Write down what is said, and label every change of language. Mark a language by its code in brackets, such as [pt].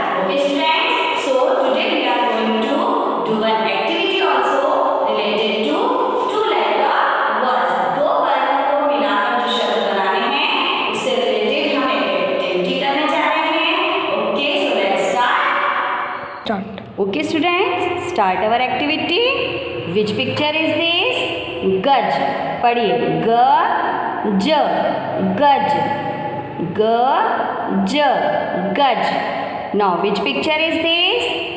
[en] Okay students, so today we are going to do an activity also related to two letter words. [hi] दो वर्णों को मिलाकर जो शब्द बनाने हैं उससे रिलेटेड हम एक एक्टिविटी करने जा रहे हैं. [en] Okay, so let's start. Okay students, start our activity. Which picture is this? [hi] गज. पढ़िए ग ज. गज. ग ज. गज. [en] Now which picture is this?